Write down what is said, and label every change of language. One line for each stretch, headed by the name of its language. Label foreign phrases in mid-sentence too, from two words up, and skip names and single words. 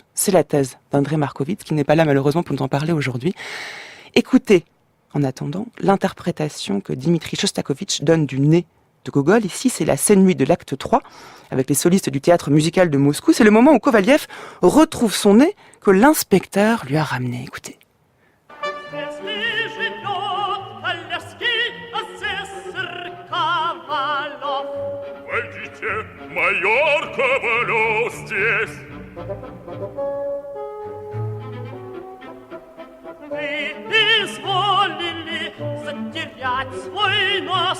French: C'est la thèse d'André Markovitch qui n'est pas là malheureusement pour nous en parler aujourd'hui. Écoutez, en attendant, l'interprétation que Dimitri Shostakovich donne du nez de Gogol. Ici, c'est la scène nuit de l'acte 3, avec les solistes du théâtre musical de Moscou. C'est le moment où Kovaliev retrouve son nez que l'inspecteur lui a ramené. Écoutez.
Russian: Майор Ковалев здесь. Вы изволили затерять свой нос.